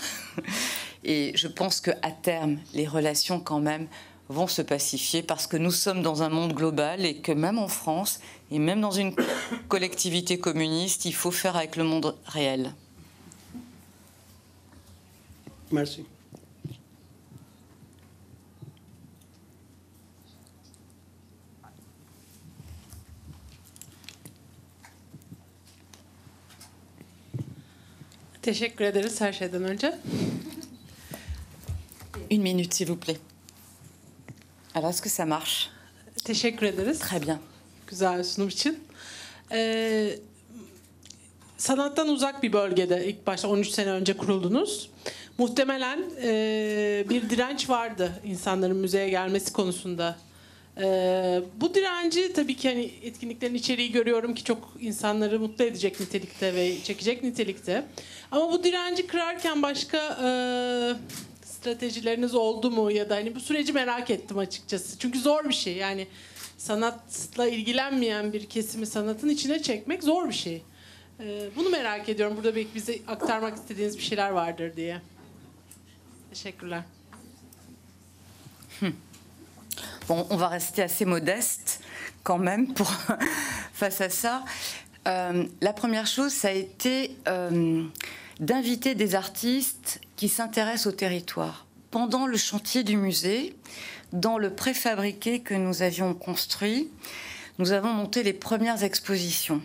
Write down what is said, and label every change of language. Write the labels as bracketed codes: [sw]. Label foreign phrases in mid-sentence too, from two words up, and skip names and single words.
[fr] Et je pense qu'à terme, les relations quand même vont se pacifier parce que nous sommes dans un monde global et que même en France, et même dans une collectivité communiste, il faut faire avec le monde réel. Merci. [tr] Teşekkür ederiz her şeyden önce. [fr] Une minute, s'il vous plaît. Alors, est-ce que ça marche? [tr] Teşekkür ederiz. [fr] Très bien. [tr] Güzel sunum için. Sanattan uzak bir bölgede ilk başta 13 sene önce kuruldunuz. Muhtemelen bir direnç vardı insanların müzeye gelmesi konusunda. Bu direnci tabii ki hani etkinliklerin içeriği görüyorum ki çok insanları mutlu edecek nitelikte ve çekecek nitelikte. Ama bu direnci kırarken başka stratejileriniz oldu mu ya da hani bu süreci merak ettim açıkçası. Çünkü zor bir şey yani sanatla ilgilenmeyen bir kesimi sanatın içine çekmek zor bir şey. Bunu merak ediyorum. Burada belki bize aktarmak istediğiniz bir şeyler vardır diye. Teşekkürler. [fr] Bon, on va rester assez modeste quand même face à ça. La première chose, ça a été d'inviter des artistes qui s'intéressent au territoire. Pendant le chantier du musée, dans le préfabriqué que nous avions construit, nous avons monté les premières expositions.